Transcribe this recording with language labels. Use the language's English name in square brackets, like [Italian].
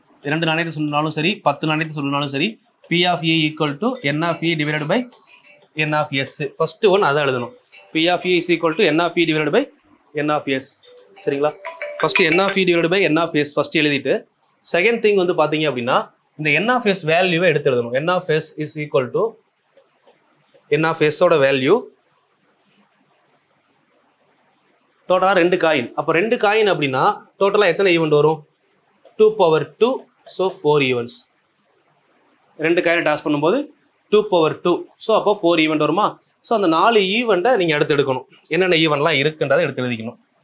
[Tamil] 2 நாணயத்தை சொன்னாலும் சரி, 10 நாணயத்தை சொன்னாலும் சரி, [English] P of E equal to n of E divided by n of S. [Tamil] First one அதான் எழுதணும். [English] P of E is equal to n of E divided by n of S. [Tamil] சரிங்களா? First n of E divided by n of S first எழுதிட்டு, second thing வந்து பார்த்தீங்க அப்படின்னா இந்த n of S வேல்யூவை எடுத்து எழுதணும். n of S is equal to n of S ஓட வேல்யூ டோட்டலாக 2 காயின். அப்போ 2 காயின் அப்படின்னா டோட்டலாக எத்தனை ஈவெண்ட் வரும்? 2/2. So 4 events. 2 காயினை டாஸ் பண்ணும்போது 2/2. ஸோ அப்போ 4 ஈவெண்ட் வருமா? ஸோ அந்த 4 ஈவெண்ட்டை நீங்கள் எடுத்து எடுக்கணும். என்னென்ன ஈவெண்ட்லாம் இருக்குன்றதை எடுத்து எழுதிக்கணும்.